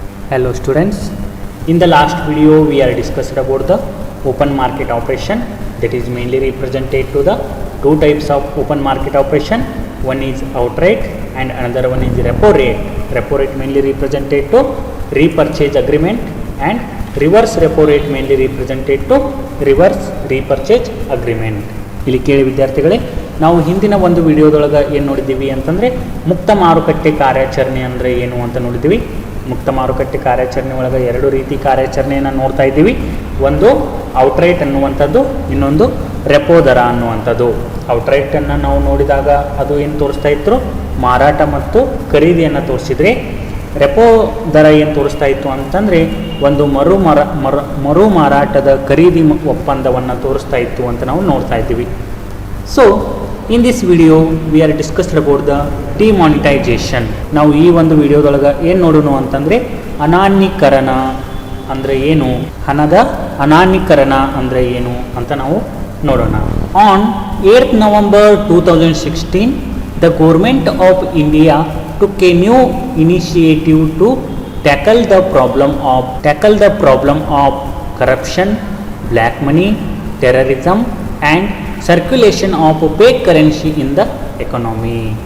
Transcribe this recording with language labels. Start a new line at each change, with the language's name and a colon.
English: Hello students, in the last video we are discussed about the open market operation, that is mainly represented to the two types of open market operation. One is outright and another one is repo rate. Repo rate mainly represented to repurchase agreement and reverse repo rate mainly represented to reverse repurchase agreement.
Kannada: ಇಲ್ಲಿ ಕೇಳಿ ವಿದ್ಯಾರ್ಥಿಗಳೇ, ನಾವು ಹಿಂದಿನ ಒಂದು ವಿಡಿಯೋದೊಳಗೆ ಏನು ನೋಡಿದ್ದೀವಿ ಅಂತಂದರೆ ಮುಕ್ತ ಮಾರುಕಟ್ಟೆ ಕಾರ್ಯಾಚರಣೆ ಅಂದರೆ ಏನು ಅಂತ ನೋಡಿದ್ದೀವಿ. ಮುಕ್ತ ಮಾರುಕಟ್ಟೆ ಕಾರ್ಯಾಚರಣೆ ಒಳಗೆ ಎರಡು ರೀತಿ ಕಾರ್ಯಾಚರಣೆಯನ್ನು ನೋಡ್ತಾ ಇದ್ದೀವಿ. ಒಂದು ಔಟ್ರೈಟ್ ಅನ್ನುವಂಥದ್ದು, ಇನ್ನೊಂದು ರೆಪೋ ದರ ಅನ್ನುವಂಥದ್ದು. ಔಟ್ರೈಟನ್ನು ನಾವು ನೋಡಿದಾಗ ಅದು ಏನು ತೋರಿಸ್ತಾ ಇತ್ತು, ಮಾರಾಟ ಮತ್ತು ಖರೀದಿಯನ್ನು ತೋರಿಸಿದ್ರೆ, ರೆಪೋ ದರ ಏನು ತೋರಿಸ್ತಾ ಇತ್ತು ಅಂತಂದರೆ ಒಂದು ಮರು ಮಾರಾಟದ ಖರೀದಿ ಒಪ್ಪಂದವನ್ನು ತೋರಿಸ್ತಾ ಇತ್ತು ಅಂತ ನಾವು ನೋಡ್ತಾ ಇದ್ದೀವಿ.
English: So in this video we are discussed about the demonetisation.
Kannada: ನಾವು ಈ ಒಂದು ವಿಡಿಯೋದೊಳಗೆ ಏನು ನೋಡೋಣ ಅಂತಂದರೆ ಅನಾನ್ಯೀಕರಣ ಅಂದರೆ ಏನು, ಹಣದ ಅನಾನ್ಯೀಕರಣ ಅಂದರೆ ಏನು ಅಂತ ನಾವು ನೋಡೋಣ.
English: On 8th November 2016 the government of India took a new initiative to tackle the problem of corruption, black money, terrorism and circulation of opaque currency in the economy.